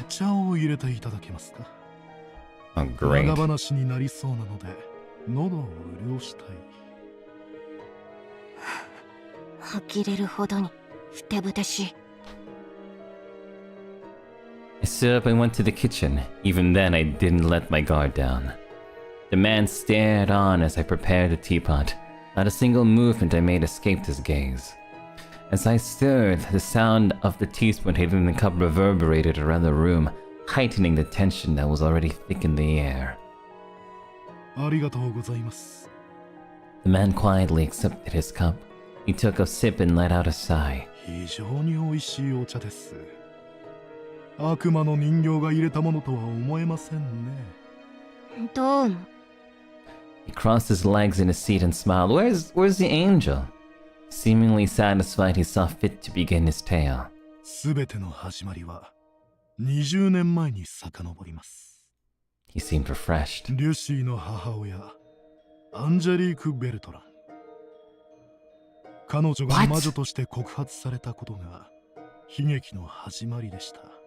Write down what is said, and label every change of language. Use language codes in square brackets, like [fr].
[ja] お茶を入れていただけますか。 [en] Oh, great. [ja] 長話になりそうなので喉を潤したい。呆れるほどにふてぶてしい。 [en] I stood up and went to the kitchen. Even then, I didn't let my guard down. The man stared on as I prepared the teapot. Not a single movement I made escaped his gaze. As I stirred, the sound of the teaspoon hitting the cup reverberated around the room, heightening the tension that was already thick in the air. [ja] ありがとうございます。 [en] The man quietly accepted his cup. He took a sip and let out a sigh. [ja] 非常に美味しいお茶です。悪魔の人形が入れたものとは思えませんね。どうも。 [en] He crossed his legs in his seat and smiled. Where's the angel? Seemingly satisfied, he saw fit to begin his tale. [ja] すべての始まりは20年前に遡ります。 [en] He seemed refreshed. [ja] リュシーの母親、アンジェリーク・ベルトラン。彼女が魔女として告発されたことが悲劇の始まりでした。